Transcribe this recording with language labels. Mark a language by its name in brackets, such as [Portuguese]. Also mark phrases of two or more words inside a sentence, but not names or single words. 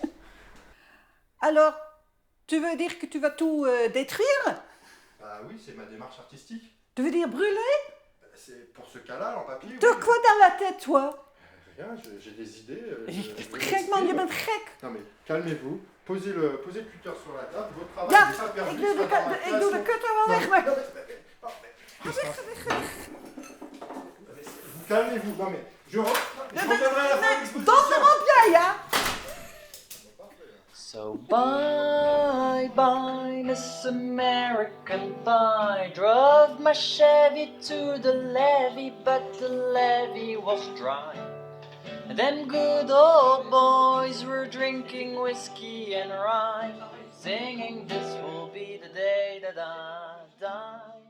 [French] Alors, tu veux dire que tu vas tout détruire? Bah oui, c'est ma démarche artistique. Tu veux dire brûler? C'est pour ce cas-là, en papier. De quoi dans la tête, toi? Rien, j'ai des idées. Non mais calmez-vous, posez le cutter sur la table, votre travail n'est pas perdu. [Dutch] Ik doe de cutter wel weg, maar... [French] Calmez-vous, non mais je reviendrai à la fin de l'exposition. [Dutch] Donder op jij, ja? [English] So bye bye, Miss American Pie. Drove my Chevy to the levee, but the levee was dry. Them good old boys were drinking whiskey and rye, singing this will be the day that I die.